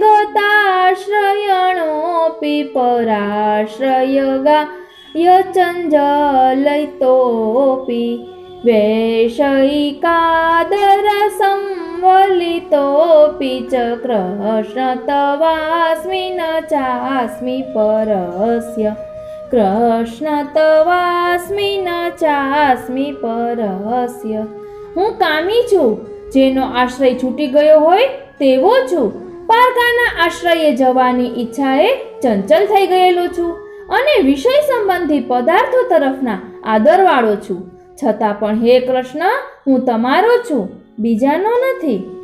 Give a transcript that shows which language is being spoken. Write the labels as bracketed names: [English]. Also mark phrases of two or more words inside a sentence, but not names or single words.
[Sanskrit] गताश्रयणोऽपि पराश्रयगायचञ्जलितोऽपि वैषयिकादर संवलितोऽपि च कृष्ण तवास्मि न चास्मि परस्य कृष्ण तवास्मि न चास्मि परस्य [Gujarati] હું કામી છું, જેનો આશ્રય છૂટી ગયો હોય તેવો છું. પારકાના આશ્રયે જવાની ઈચ્છાએ ચંચલ થઈ ગયેલો છું અને વિષય સંબંધી પદાર્થો તરફના આદરવાળો છું. છતાં પણ હે કૃષ્ણ, હું તમારો છું, બીજાનો નથી.